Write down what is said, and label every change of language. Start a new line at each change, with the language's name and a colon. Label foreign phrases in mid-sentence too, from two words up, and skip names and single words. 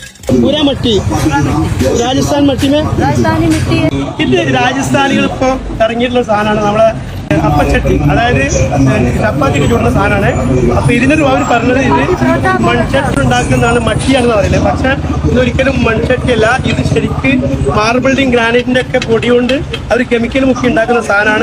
Hindi: पूरा मट्टी राजस्थान मट्टी में राजस्थानी मिट्टी है।
Malayalam: ഇത് രാജസ്ഥാനികൾ ഇപ്പോൾ ഇറങ്ങിയിട്ടുള്ള സാധനമാണ് നമ്മളെ അപ്പച്ചട്ടി, അതായത് ചപ്പാത്തിക്ക് ചൂടുന്ന സാധനമാണ്. അപ്പോൾ ഇതിനൊരു അവർ പറഞ്ഞത് ഇത് മൺചട്ടി ഉണ്ടാക്കുന്നതാണ്, മട്ടിയാണെന്ന് പറയുന്നത്. പക്ഷേ ഇതൊരിക്കലും മൺചട്ടിയല്ല, ഇത് ശരിക്ക് മാർബിളിൻ്റെയും ഗ്രാനൈറ്റിൻ്റെ ഒക്കെ പൊടി കൊണ്ട് അവർ കെമിക്കൽ മുക്കി ഉണ്ടാക്കുന്ന സാധനമാണ്.